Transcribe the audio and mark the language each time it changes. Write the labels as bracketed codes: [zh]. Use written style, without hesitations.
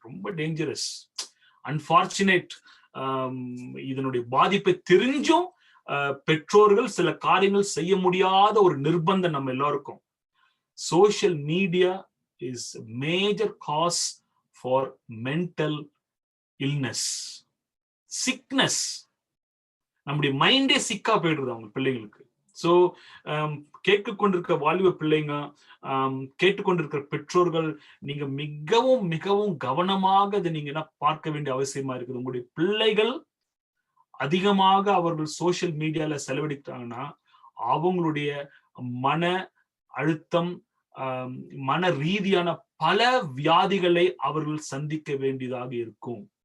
[ta] ரொம்ப [en] Dangerous, unfortunate. [ta] இதனுடைய பாதிப்பை தெரிஞ்சும் பெற்றோர்கள் சில காரியங்கள் செய்ய முடியாத ஒரு நிர்பந்தம் நம்ம எல்லாருக்கும். [en] Social media is a major cause for mental illness, sickness. [ta] நம்முடைய மைண்டே சிக்கா போயிடுது அவங்க பிள்ளைங்களுக்கு. ஸோ கேட்டுக்கொண்டிருக்க வாலிப பிள்ளைங்க, கேட்டுக்கொண்டிருக்கிற பெற்றோர்கள், நீங்க மிகவும் மிகவும் கவனமாக இதை நீங்க பார்க்க வேண்டிய அவசியமா இருக்குது. உங்களுடைய பிள்ளைகள் அதிகமாக அவர்கள் சோசியல் மீடியால செலவழிக்கிறாங்கன்னா அவங்களுடைய மன அழுத்தம், மன ரீதியான பல வியாதிகளை அவர்கள் சந்திக்க வேண்டியதாக இருக்கும்.